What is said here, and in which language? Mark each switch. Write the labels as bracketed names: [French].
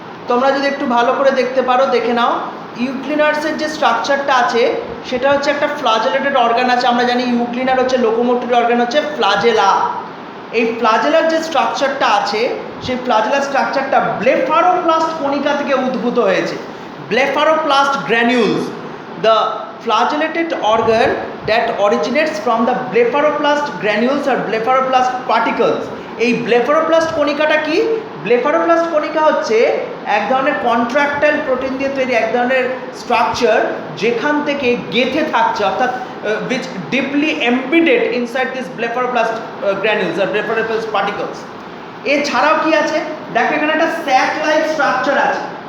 [Bangla] তোমরা যদি একটু ভালো করে দেখতে পারো, দেখে নাও। ইউক্লিনার্সের যে স্ট্রাকচারটা আছে সেটা হচ্ছে একটা ফ্লাজেলেটেড অর্গান আছে। আমরা জানি ইউক্লিনার হচ্ছে লোকোমোটরি অর্গান হচ্ছে ফ্লাজেলা। এই ফ্লাজেলার যে স্ট্রাকচারটা আছে সেই ফ্লাজেলার স্ট্রাকচারটা ব্লেফারোপ্লাস্ট কণিকা থেকে উদ্ভূত হয়েছে। [English] Blepharoplast granules, the flagellated organ that originates from the blepharoplast granules or blepharoplast particles। [Bangla] এই ব্লেফারোপ্লাস্ট কণিকাটা কি? ব্লেফারোপ্লাস্ট কণিকা হচ্ছে এক ধরনের কন্ট্রাক্টাইল প্রোটিন দিয়ে তৈরি এক ধরনের স্ট্রাকচার, যেখান থেকে গেঁথে থাকছে, অর্থাৎ which deeply embedded inside this blepharoplast granules or blepharoplast particles। এছাড়াও কি আছে দেখো, এখানে একটা স্যাক লাইক স্ট্রাকচার আছে।